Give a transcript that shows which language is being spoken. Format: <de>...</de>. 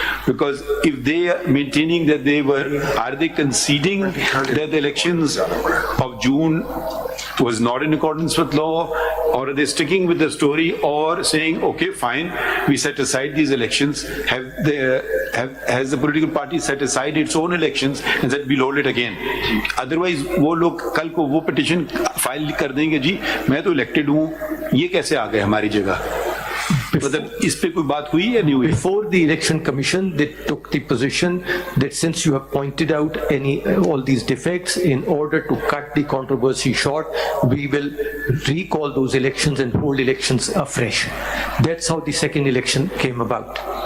<en>Because if they are maintaining that they were, are they conceding that the elections of June was not in accordance with law, or are they sticking with the story, or saying, okay, fine, we set aside these elections? Has the political party set aside its own elections and said we'll hold it again? Otherwise,</en> <hi>वो लोग कल को वो petition file कर देंगे, जी मैं तो elected हूँ, ये कैसे आ गए हमारी जगह? मतलब इस पे कोई बात हुई या नहीं हुई?</hi> <en>Before the election commission, they took the position that since you have pointed out all these defects, in order to cut the controversy short, we will recall those elections and hold elections afresh. That's how the second election came about.</en>